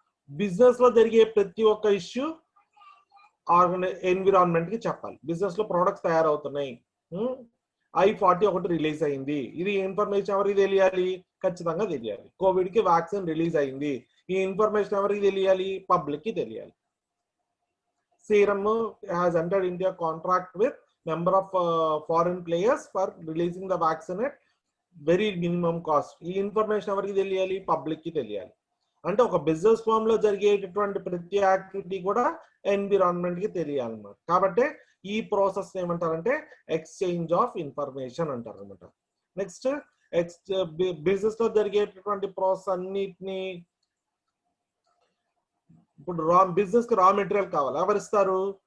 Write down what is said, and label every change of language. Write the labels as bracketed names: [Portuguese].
[Telugu] Business లో జరిగే ప్రతి ఒక్క ఇష్యూ ఎన్విరాన్మెంట్ కి చెప్పాలి. బిజినెస్ లో ప్రొడక్ట్స్ తయారవుతున్నాయి, I-40 ఒకటి రిలీజ్ అయింది, ఇది ఇన్ఫర్మేషన్ ఎవరికి తెలియాలి? ఖచ్చితంగా తెలియాలి. కోవిడ్ కి వ్యాక్సిన్ రిలీజ్ అయింది, ఈ ఇన్ఫర్మేషన్ ఎవరికి తెలియాలి? పబ్లిక్ కి తెలియాలి. [English] Serum has entered into a contract with number of foreign players for releasing the vaccine at very minimum cost. [Telugu] ఈ ఇన్ఫర్మేషన్ ఎవరికి తెలియాలి? పబ్లిక్ కి తెలియాలి. అంటే ఒక బిజినెస్ ఫామ్ లో జరిగేటటువంటి ప్రతి యాక్టివిటీ కూడా ఎన్విరాన్మెంట్ కి తెలియాలన్నమాట. కాబట్టి ఈ ప్రాసెస్ ఏమంటారంటే ఎక్స్చేంజ్ ఆఫ్ ఇన్ఫర్మేషన్ అంటారు అనమాట. నెక్స్ట్ బిజినెస్ లో జరిగేటటువంటి ప్రాసెస్ అన్నిటిని, ఇప్పుడు బిజినెస్ కి రా మెటీరియల్ కావాలి, ఎవరిస్తారు?